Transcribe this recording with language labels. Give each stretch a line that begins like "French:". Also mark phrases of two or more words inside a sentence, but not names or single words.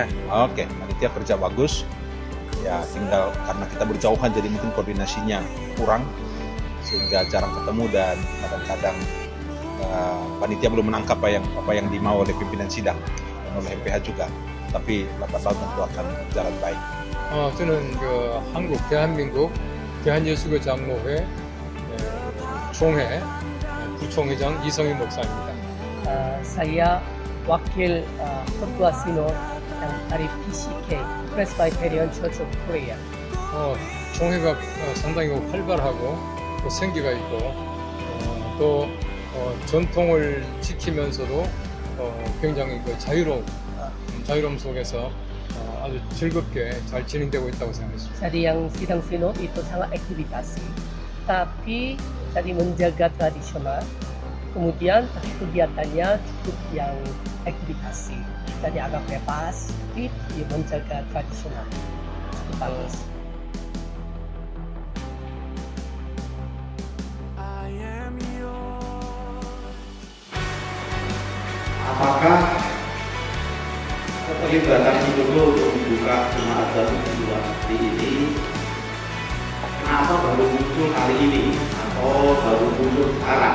Indonesian: Oke, panitia kerja bagus. Ya tinggal karena kita berjauhan jadi mungkin koordinasinya kurang sehingga jarang ketemu dan kadang-kadang panitia belum menangkap apa yang dimau oleh pimpinan sidang dan oleh MPH juga. Tapi lambat laun tentu akan jalan baik.
Korean: 저는 한국 대한민국 대한예수교장로회 총회 부총회장 이성희 목사입니다.
Indonesian: Saya wakil ketua sinod yang dari PCK Presbyterian Church of Korea.
Korean: 총회가 상당히 활발하고 또 생기가 있고 또 전통을 지키면서도 굉장히 자유로움 속에서 아주 즐겁게 잘 진행되고 있다고 생각했습니다.
Indonesian: Jadi yang sidang sinod itu sangat aktivitas, tapi jadi menjaga tradisional. Kemudian kegiatannya cukup yang aktivitas, jadi agak bebas, tapi menjaga tradisional. Bagus. Apakah keterlibatan Sinodo untuk membuka jemaat baru kedua hari ini kenapa baru muncul kali ini atau baru muncul sekarang?